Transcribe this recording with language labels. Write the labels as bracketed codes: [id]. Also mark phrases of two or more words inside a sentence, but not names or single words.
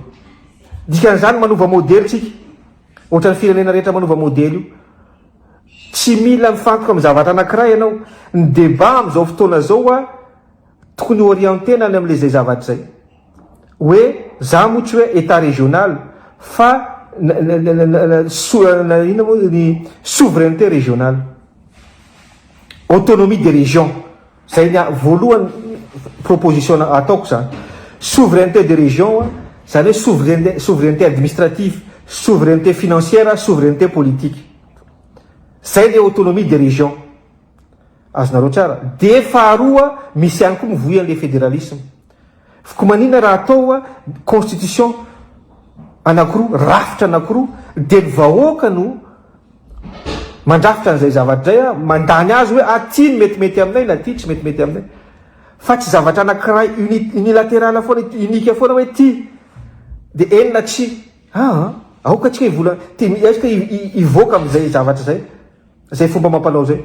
[mg] Dikan'izany manova modely tsika, ohatran'ny firenena rehetra manova modely io, tsy mila mifantoka amin'ny zavatra anankiray ianao. Ny débat amin'izao fotoana zao tokony orientena any amin'le zay zavatra zay hoe za moa tsy hoe [fr] état régional [mg] fa ny [fr] souveraineté régionale, autonomie des régions. [mg] Zay ny voalohany proposition ataoko zany. [fr] Souveraineté des régions [mg] zany hoe [fr] souveraineté administrative, souveraineté financière, souveraineté politique. [mg] Zay le [fr] autonomie des régions. [mg] Azonareo tsara. De faharoa misy ihany koa mivoy an'le fédéralisme. Ko manina raha atao constitution anankiroa, rafitra anankiroa, de ny vahoaka no mandrafitra an'izay zavatra zay mandany azy hoe ty ny metimety aminay na ty tsy metimety aminay, fa tsy zavatra anankiray unilatéral foana, unika foana hoe ty de enina tsy aoka tsika ivola ty atsika ivoaka amin'izay zavatra zay, zay fomba mampanao zay.